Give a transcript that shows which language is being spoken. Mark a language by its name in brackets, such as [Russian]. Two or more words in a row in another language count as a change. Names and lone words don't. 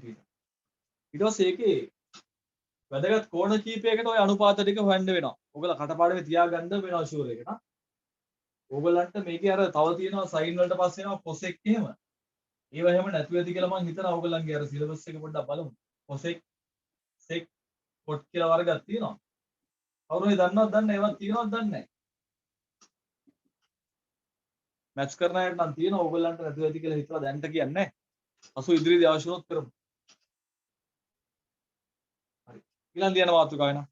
[Sinhala] ඊට පස්සේ ඒකේ වැදගත් කෝණ කීපයකට ওই අනුපාත ටික හොයන්න වෙනවා. ඔයගොල්ලෝ කටපාඩමේ තියාගන්න වෙනවා ෂුවර් එකට. ඕගොල්ලන්ට මේකේ අර තව තියෙනවා sin වලට පස්සේ එනවා cosec එහෙම. ඒව එහෙම නැතුව ඇති කියලා මම හිතනවා ඕගොල්ලන්ගේ අර සිලබස් එක පොඩ්ඩක් බලමු. [English] cosec, sec, cot [Sinhala] කියලා වර්ගයක් තියෙනවා. කවුරු හරි දන්නවද දන්නේ ඒවත් තියෙනවද දන්නේ නැහැ. මැච් කරන අයට නම් තියෙනවා ඕගොල්ලන්ට නැතුව ඇති කියලා හිතලා දැනට කියන්නේ නැහැ. අසු ඉදිරියේදී අවශ්‍ය වුණොත් කරමු. හරි. ඊළඟ දින මාතෘකාව වෙනවා.